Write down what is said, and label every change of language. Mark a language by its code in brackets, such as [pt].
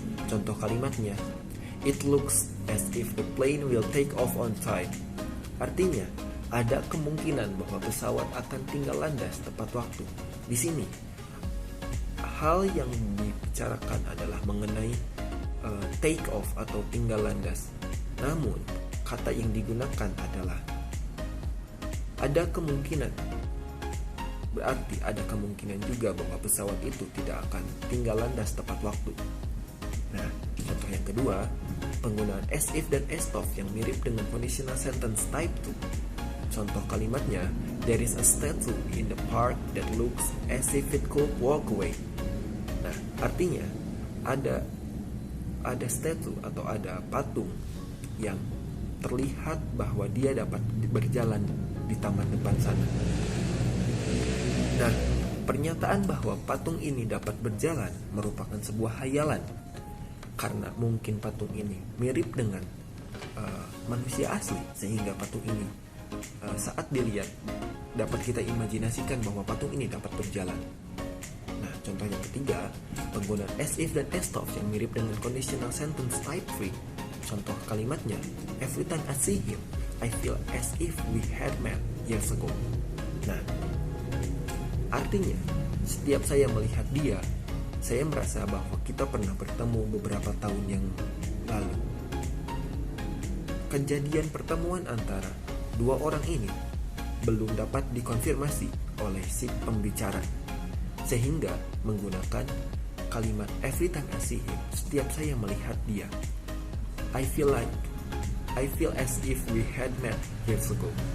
[id] Contoh kalimatnya, [en] it looks as if the plane will take off on time. [id] Artinya, ada kemungkinan bahwa pesawat akan tinggal landas tepat waktu. Di sini, hal yang dibicarakan adalah mengenai take off atau tinggal landas. Namun, kata yang digunakan adalah ada kemungkinan. Berarti ada kemungkinan juga bahwa pesawat itu tidak akan tinggal landas tepat waktu. Nah, contoh yang kedua, penggunaan as if dan as of yang mirip dengan conditional sentence type 2. Contoh kalimatnya, [en] there is a statue in the park that looks as if it could walk away. [id] Nah, artinya ada statue atau ada patung yang terlihat bahwa dia dapat berjalan di taman depan sana. Nah, pernyataan bahwa patung ini dapat berjalan merupakan sebuah hayalan, karena mungkin patung ini mirip dengan manusia asli, sehingga patung ini saat dilihat dapat kita imajinasikan bahwa patung ini dapat berjalan. Nah, contoh yang ketiga, penggunaan as if dan as though yang mirip dengan conditional sentence type 3. Contoh kalimatnya, [en] every time I see him, I feel as if we had met years ago. [id] Nah, artinya setiap saya melihat dia, saya merasa bahwa kita pernah bertemu beberapa tahun yang lalu. Kejadian pertemuan antara dua orang ini belum dapat dikonfirmasi oleh si pembicara, sehingga menggunakan kalimat [en] every time I see him, [id] setiap saya melihat dia, [en] I feel as if we had met years ago.